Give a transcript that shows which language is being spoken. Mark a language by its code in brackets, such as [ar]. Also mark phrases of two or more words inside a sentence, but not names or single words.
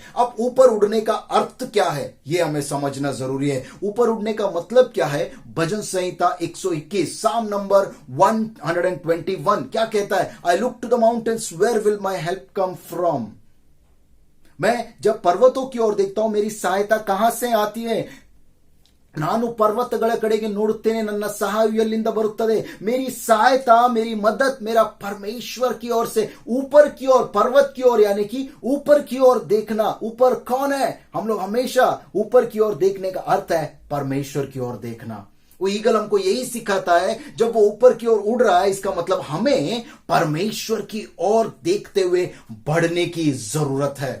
[hi] अब ऊपर उड़ने का अर्थ क्या है, ये हमें समझना जरूरी है। ऊपर उड़ने का मतलब क्या है? भजन संहिता 121 साम नंबर 121 क्या कहता है? [en] I look to the mountains, where will my help come from. [hi] मैं जब पर्वतों की ओर देखता हूं, मेरी सहायता कहां से आती है? [kn] ನಾನು ಪರ್ವತಗಳ ಕಡೆಗೆ ನೋಡುತ್ತೇನೆ, ನನ್ನ ಸಹಾಯ ಎಲ್ಲಿಂದ ಬರುತ್ತದೆ? [hi] मेरी सहायता, मेरी मदद मेरा परमेश्वर की ओर से, ऊपर की ओर, पर्वत की ओर, यानी कि ऊपर की ओर देखना। ऊपर कौन है? हम लोग हमेशा ऊपर की ओर देखने का अर्थ है परमेश्वर की ओर देखना। वो ईगल हमको यही सिखाता है, जब वो ऊपर की ओर उड़ रहा है, इसका मतलब हमें परमेश्वर की ओर देखते हुए बढ़ने की जरूरत है।